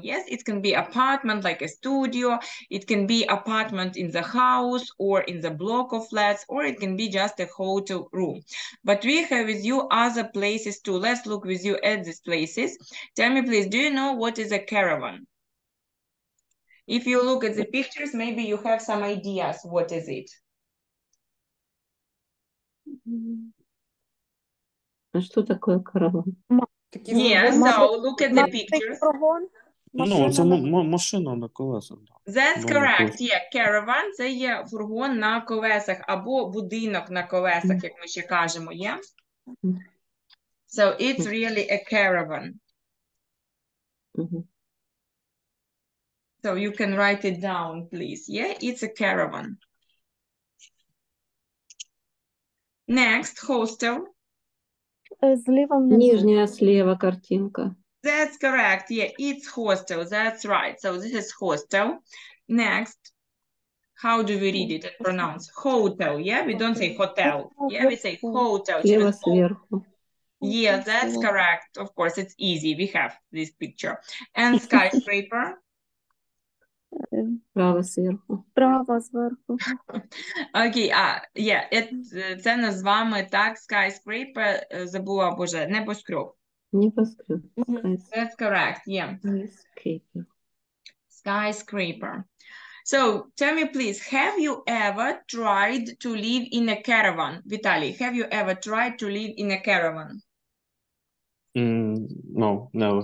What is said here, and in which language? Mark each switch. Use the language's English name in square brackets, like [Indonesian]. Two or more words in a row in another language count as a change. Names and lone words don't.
[English] Yes, it can be apartment like a studio, it can be apartment in the house or in the block of flats, or it can be just a hotel room. But we have with you other places too. Let's look with you at these places. Tell me, please, do you know what is a caravan? If you look at the pictures, maybe you have some ideas. What is it? [Russian] А что такое караван? [English] Yeah, so look at the pictures. [Ukrainian] Ну, це машина на колесах. [English] That's correct. Yeah, caravan – [Ukrainian] це є фургон на колесах або будинок на колесах, як ми ще кажемо, [English] yeah? So it's really a caravan. So you can write it down, please. Yeah, it's a caravan. Next, hostel. [Ukrainian] зліва внизу. [Russian] Нижняя слева картинка. [English] That's correct. Yeah, it's hostel. That's right. So this is hostel. Next, how do we read it and pronounce? Hotel. Yeah, we don't say hotel. Yeah, we say hotel. [Russian] Слева Через O. сверху. [English] Yeah, that's correct. Of course, it's easy. We have this picture. And skyscraper. [Russian] Право сверху. [Ukrainian] Справа зверху. Окей, це нас з вами так, skyscraper, забула, боже, небоскреб. [Russian] Небоскреб. [English] That's correct, yeah. Skyscraper. Skyscraper. So, tell me please, have you ever tried to live in a caravan? Vitaly, have you ever tried to live in a caravan? No, never.